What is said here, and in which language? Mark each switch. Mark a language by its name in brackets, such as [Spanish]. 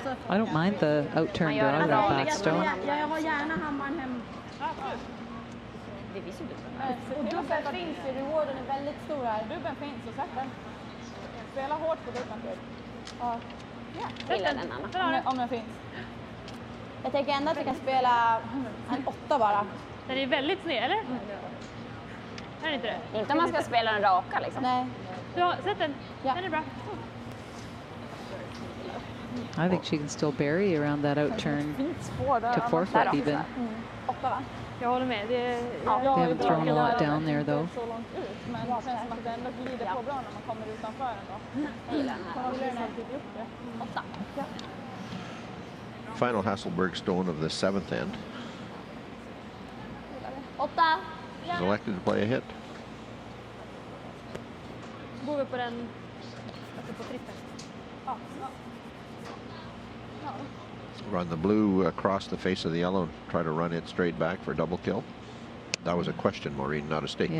[English] I don't mind the out-turn draw to that back stone. [Swedish] Jag har gärna hammaren hem. Det visste du. Och dubben finns ju. Rewarden är väldigt stor här. Dubben finns och sätt den. Spela hårt på dubben. Ja. Gillar den Anna. Om den finns. Jag tänker ändå att jag kan spela en 8 bara. Den är väldigt sned, eller? Är det inte det? Inte om man ska spela den raka liksom. Nej. Du har sett den? Ja. Den är bra. [English] I think she can still bury around that out-turn to forfeit even. [Swedish] 8 va? Jag håller med. [English] They haven't thrown a lot down there though. [Swedish] Så långt ut, men det känns som att det ändå glider på bra när man kommer utanför ändå. Jag gillar den här. 8. [English] Final Hasselborg stone of the 7th end. [Swedish] 8. [English] She's elected to play a hit. [Swedish] Går vi på den, alltså på trippen? Ja. [English] Run the blue across the face of the yellow and try to run it straight back for a double kill. That was a question, Maureen, not a statement.